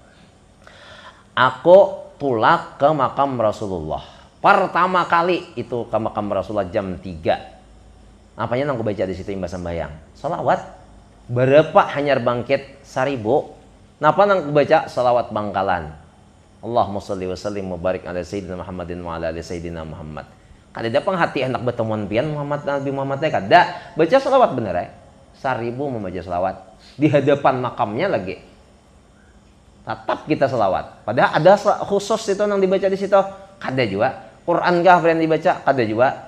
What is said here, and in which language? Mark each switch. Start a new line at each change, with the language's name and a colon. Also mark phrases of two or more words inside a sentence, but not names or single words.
Banjar: Aku tulak ke makam Rasulullah. Pertama kali itu ke makam Rasulullah jam 3. Apanya nang aku baca di situ imbas sembahyang? Salawat. Berapa hanyar bangkit 1000. Napa nang aku baca salawat bangkalan?
Arabic: اللهم صل وسلم وبارك على سيدنا محمد وعلى آل سيدنا محمد.
Banjar: Kada pang hati hendak bertemuan pian Nabi Muhammad kada. Baca salawat bener 1000 membaca salawat di hadapan makamnya lagi. Tetap kita selawat. Padahal ada khusus itu yang dibaca di situ. Kada juga. Quran kah yang dibaca? Kada juga.